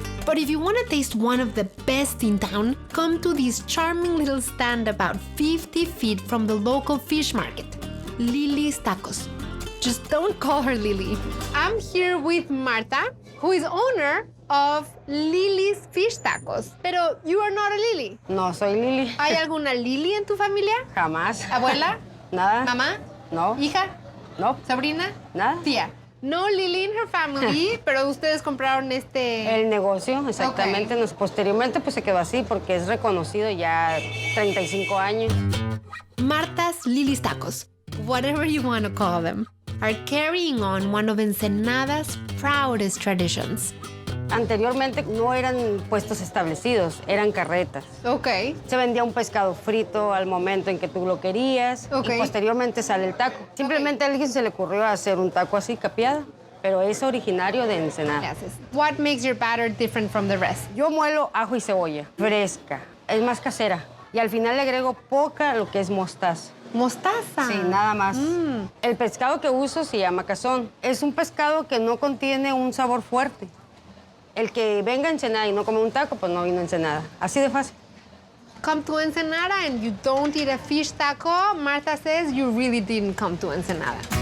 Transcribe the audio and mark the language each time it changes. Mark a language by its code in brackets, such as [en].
[en] But if you want to taste one of the best in town, come to this charming little stand about 50 feet from the local fish market, Lily's Tacos. Just don't call her Lily. I'm here with Marta, who is owner of Lily's Fish Tacos. Pero you are not a Lily. [es] No, soy Lily. ¿Hay alguna Lily en tu familia? Jamás. ¿Abuela? Nada. ¿Mamá? No. ¿Hija? No. ¿Sobrina? Nada. [en] Tía. No Lily in her family, [es] pero ustedes compraron El negocio, exactamente. [en] Okay. [es] Posteriormente pues se quedó así porque es reconocido ya 35 años. [en] Marta's Lily's Tacos, whatever you want to call them, are carrying on one of Ensenada's proudest traditions. [es] Anteriormente no eran puestos establecidos, eran carretas. [en] Okay. [es] Se vendía un pescado frito al momento en que tú lo querías y posteriormente sale el taco. Simplemente a alguien se le ocurrió hacer un taco así capeado, pero es originario de Ensenada. [en] What makes your batter different from the rest? [es] Yo muelo ajo y cebolla, fresca, es más casera. Y al final le agrego poca lo que es mostaza. Mostaza. Sí, nada más. El pescado que uso se llama cazón. Es un pescado que no contiene un sabor fuerte. El que venga a Ensenada y no come un taco, pues no vino a Ensenada. Así de fácil. [en] Come to Ensenada and you don't eat a fish taco, Martha says you really didn't come to Ensenada.